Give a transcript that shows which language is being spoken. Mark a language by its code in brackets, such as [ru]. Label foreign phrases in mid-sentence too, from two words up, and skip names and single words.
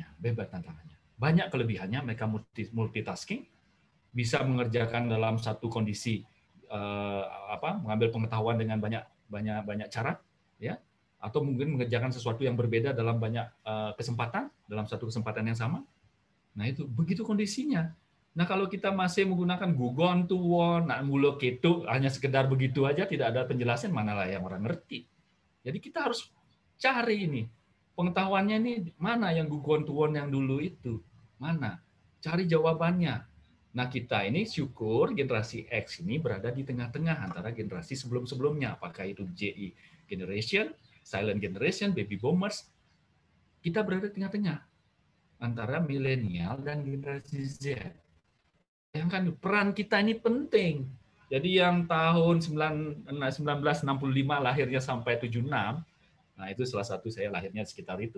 [id] Banyak kelebihannya, mereka multitasking, bisa mengerjakan dalam satu kondisi mengambil pengetahuan dengan banyak banyak cara, ya, atau mungkin mengerjakan sesuatu yang berbeda dalam banyak kesempatan, dalam satu kesempatan yang sama. Nah itu begitu kondisinya. Nah kalau kita masih menggunakan [jv] gugon tuwon, nak mulo ketu, [id] hanya sekedar begitu aja, tidak ada penjelasan, manalah yang orang ngerti. Jadi kita harus cari ini pengetahuannya ini mana yang [jv] gugon tuwon [id] yang dulu itu, mana, cari jawabannya. Nah kita ini syukur generasi X ini berada di tengah-tengah antara generasi sebelum-sebelumnya, apakah itu [en] JI generation, silent generation, baby boomers, [id] kita berada di tengah-tengah antara milenial dan generasi Z. Yang kan peran kita ini penting. Jadi yang tahun 1965 lahirnya sampai 76, nah itu salah satu saya lahirnya sekitar itu.